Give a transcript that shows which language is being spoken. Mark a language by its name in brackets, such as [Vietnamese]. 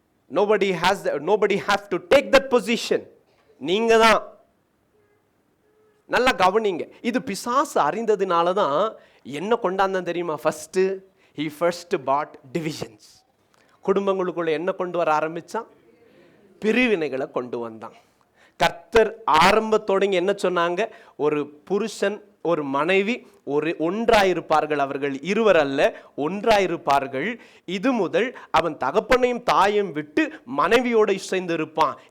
[English] Nobody have to take that position. [Tamil] நீங்க தான். நல்லா கவனிங்க. இது பிசாசு அறிந்ததுனால தான் என்ன கொண்டாந்தான் தெரியுமா? [English] he first bought divisions. [Tamil] குடும்பங்களுக்குள்ள என்ன கொண்டு வர ஆரம்பிச்சான்? பிரிவினைகளை கொண்டு வந்தான். கர்த்தர் ஆரம்பத்தோடங்க என்ன சொன்னாங்க? ஒரு புருஷன் ஒரு மனைவி ஒன்றாயிருப்பார்கள், அவர்கள் இருவர் அல்ல, ஒன்றாயிருப்பார்கள். இது முதல் அவன் தகப்பனையும் தாயும் விட்டு மனைவியோட இசைந்து இருப்பான்.